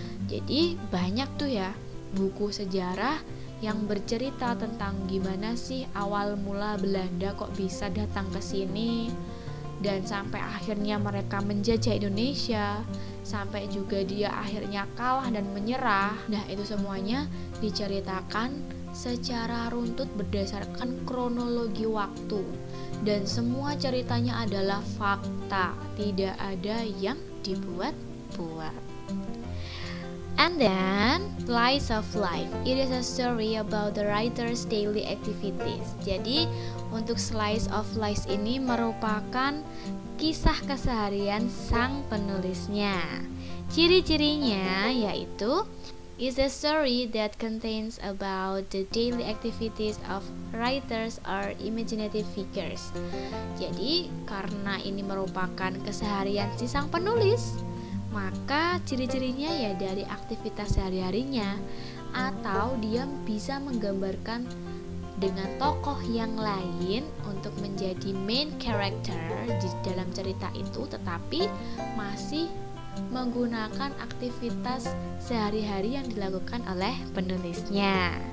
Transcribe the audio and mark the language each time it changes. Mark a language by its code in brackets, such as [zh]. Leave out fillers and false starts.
[id] Jadi banyak tuh ya buku sejarah yang bercerita tentang gimana sih awal mula Belanda kok bisa datang ke sini dan sampai akhirnya mereka menjajah Indonesia, sampai juga dia akhirnya kalah dan menyerah. Nah, itu semuanya diceritakan secara runtut berdasarkan kronologi waktu, dan semua ceritanya adalah fakta, tidak ada yang dibuat-buat. [en] And then, Slice of Life. It is a story about the writer's daily activities. [id] Jadi, untuk Slice of Life ini merupakan kisah keseharian sang penulisnya. Ciri-cirinya yaitu [en] is a story that contains about the daily activities of writers or imaginative figures. [id] Jadi, karena ini merupakan keseharian si sang penulis, maka ciri-cirinya ya dari aktivitas sehari-harinya, atau dia bisa menggambarkan dengan tokoh yang lain untuk menjadi main character di dalam cerita itu, tetapi masih menggunakan aktivitas sehari-hari yang dilakukan oleh penulisnya.